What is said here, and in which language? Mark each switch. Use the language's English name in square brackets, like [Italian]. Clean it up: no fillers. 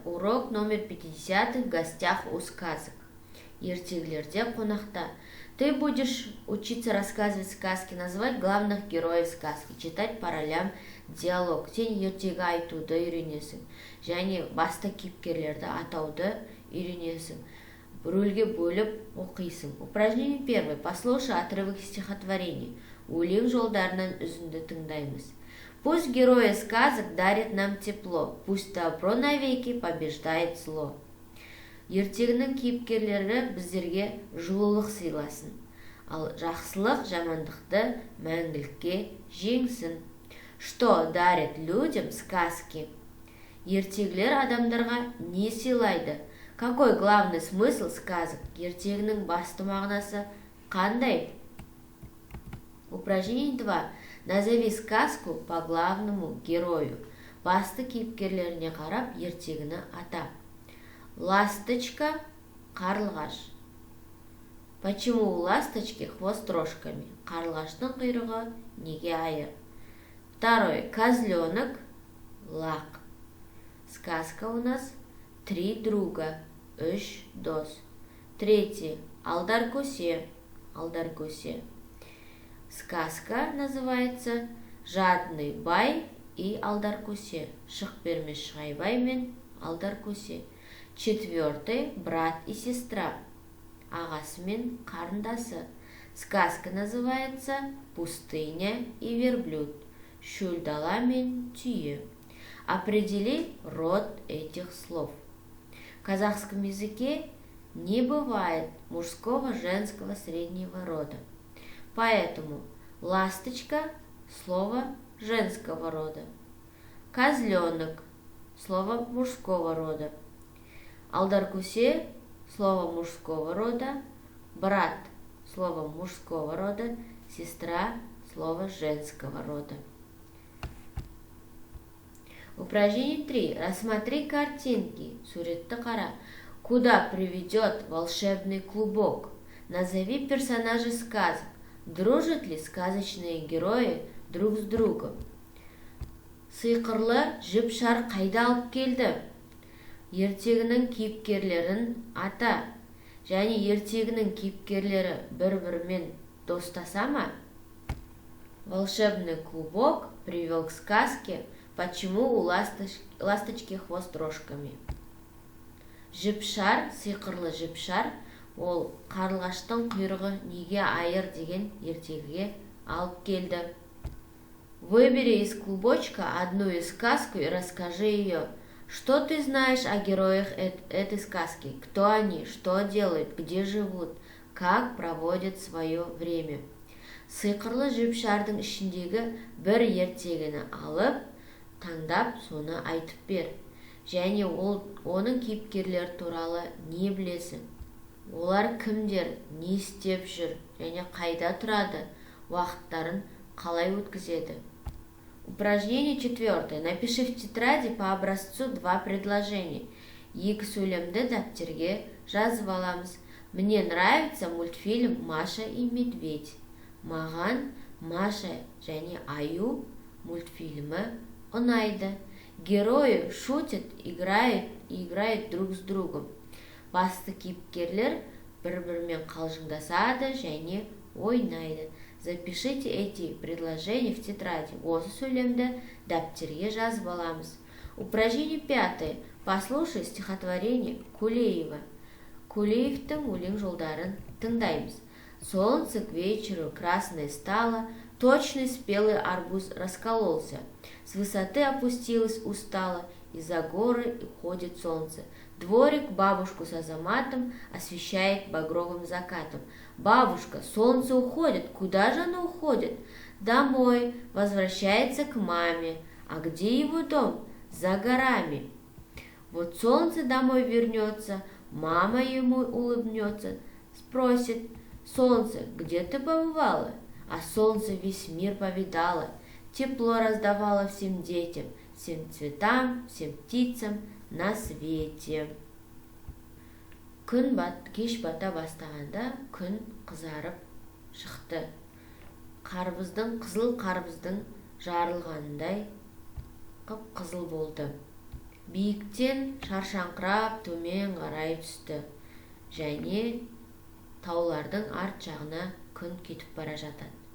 [Russian] Урок номер 50 в гостях у сказок. [Kazakh] Ертегілерде қонақта. [Russian] Ты будешь учиться рассказывать сказки, называть главных героев сказки, читать по ролям диалог. [Kazakh] Сен ертегі айтуды үйренесің. Және басты кейіпкерлерді атауды үйренесің. Рөлге бөліп оқисың. [Russian] Упражнение первое. Послушай отрывок стихотворения. [Kazakh] Өлең жолдарынан үзінді тыңдаймыз. [Russian] Пусть герои сказок дарят нам тепло, пусть добро навеки побеждает зло. [Kazakh] Ертегінің кейіпкерлері біздерге жылулық сыйласын, ал жақсылық жамандықты мәңгілікке жеңсін. [Russian] Что дарят людям сказки? [Kazakh] Ертегілер адамдарға не сыйлайды? [Russian] Какой главный смысл сказок? [Kazakh] Ертегінің басты мағынасы қандай? [Russian] Упражнение 2. Назови сказку по главному герою. [Kazakh] Басты кейіпкерлеріне қарап, ертегіні ата. [Russian] Ласточка, қарлығаш. Почему у ласточки хвост рожками? [Kazakh] Қарлығаштың құйрығы неге айыр? [Russian] Второй. Козленок, лақ. Сказка у нас три друга, үш дос. Третий. Алдар-көсе, алдар-көсе. Сказка называется «Жадный бай и алдар-көсе». [Kazakh] Шық бермес Шығайбай мен алдар-көсе. [Russian] Четвертый. Брат и сестра. [Kazakh] Ағасы мен қарындасы. [Russian] Сказка называется «Пустыня и верблюд». [Kazakh] Шөл дала мен түйе. [Russian] Определи род этих слов. В казахском языке не бывает мужского, женского, среднего рода. Поэтому ласточка – слово женского рода. Козленок – слово мужского рода. Алдар-көсе – слово мужского рода. Брат – слово мужского рода. Сестра – слово женского рода. Упражнение 3. Рассмотри картинки. [Kazakh] Суретті қара. [Russian] Куда приведет волшебный клубок? Назови персонажей сказок. Дружат ли сказочные герои друг с другом? [Kazakh] Сиқырлы жіп-шар қайда алып келді? Ертегінің кейіпкерлерін ата. Және ертегінің кейіпкерлері бір-бірімен достаса ма? [Russian] Волшебный клубок привел к сказке «Почему у ласточки хвост рожками». [Kazakh] Жіп-шар, сиқырлы жіп-шар, ол қарлығаштың құйрығы неге айыр деген ертегіге алып келді. [Russian] Выбери из клубочка одну из сказку и расскажи ее. Что ты знаешь о героях этой сказки? Кто они? Что делают? Где живут? Как проводят свое время? [Kazakh] Сиқырлы жіп-шардың ішіндегі бір ертегіні алып, таңдап, соны айтып бер. Және оның кейіпкерлері туралы не білесің? Олар кімдер, не істеп жүр, және қайда тұрады, уақыттарын қалай өткізеді? [Russian] Упражнение 4. Напиши в тетради по образцу 2 предложения. [Kazakh] Екі сөйлемді дәптерге жазып аламыз. [Russian] Мне нравится мультфильм «Маша и медведь». [Kazakh] Маған Маша және Аю мультфильмі ұнайды. [Russian] Герои шутят, играют друг с другом. [Kazakh] Басты кейіпкерлер бір-бірімен қалжыңдасады және ойнайды. [Russian] Запишите эти предложения в тетради. [Kazakh] Осы сөйлемді дәптерге жазып аламыз. [Russian] Упражнение 5. Послушай стихотворение Кулеева. [Kazakh] Кулеевтің өлең жолдарын тыңдаймыз. [Russian] Солнце к вечеру красное стало, точный спелый арбуз раскололся. С высоты опустилось устало, и за горы уходит солнце. Дворик бабушку с Азаматом освещает багровым закатом. Бабушка, солнце уходит. Куда же оно уходит? Домой. Возвращается к маме. А где его дом? За горами. Вот солнце домой вернется, мама ему улыбнется, спросит: солнце, где ты побывала? А солнце весь мир повидало, тепло раздавало всем детям, всем цветам, всем птицам на свете. [Kazakh] Кеш бата бастағанда күн қызарып шықты. Қызыл қарбыздың жарылғандай қып-қызыл болды. биіктен шаршаңқырап төмен қарай түсті және таулардың арт жағына күн кетіп бара жатады.